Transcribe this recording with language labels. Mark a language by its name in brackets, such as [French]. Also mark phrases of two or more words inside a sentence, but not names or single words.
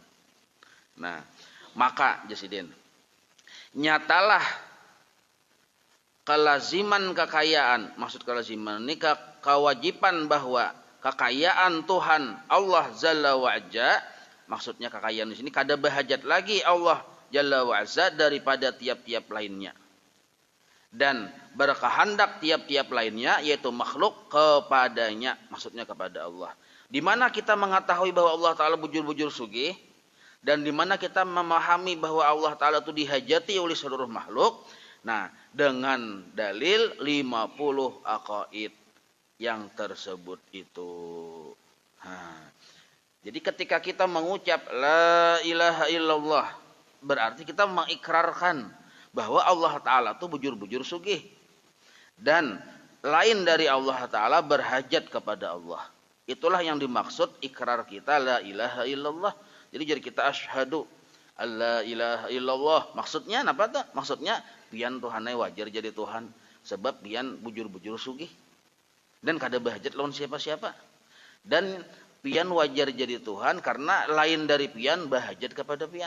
[Banjar] Nah, maka jasidin nyatalah kelaziman kekayaan, maksud kelaziman ini kewajiban bahwa kekayaan Tuhan Allah [Arabic] جل وعز, [Banjar] maksudnya kekayaan di sini kada bahajat lagi Allah [Arabic] جل وعز [Banjar] daripada tiap-tiap lainnya. [Indonesian] Dan berkehendak tiap-tiap lainnya yaitu makhluk kepadanya, maksudnya kepada Allah. [Banjar] Di mana kita mengetahui bahwa Allah Ta'ala bujur-bujur sugih, [Indonesian] dan di mana kita memahami bahwa Allah Ta'ala itu dihajati oleh seluruh makhluk. Nah, dengan dalil 50 aqaid yang tersebut itu. Jadi ketika kita mengucap [Arabic] لا إله إلا الله, [Banjar] berarti kita mengikrarkan bahwa Allah Ta'ala itu bujur-bujur sugih. [Indonesian] Dan lain dari Allah Ta'ala berhajat kepada Allah. Itulah yang dimaksud ikrar kita [Arabic] لا إله إلا الله. [Indonesian] Jadi kita [Arabic] أشهد ألا إله إلا الله. [Indonesian] Maksudnya apa tuh? [Banjar] Maksudnya pian Tuhannya wajar jadi Tuhan. Sebab pian bujur-bujur sugih. Dan kada bahajat lawan siapa-siapa. Dan pian wajar jadi Tuhan karena lain dari pian bahajat kepada pian.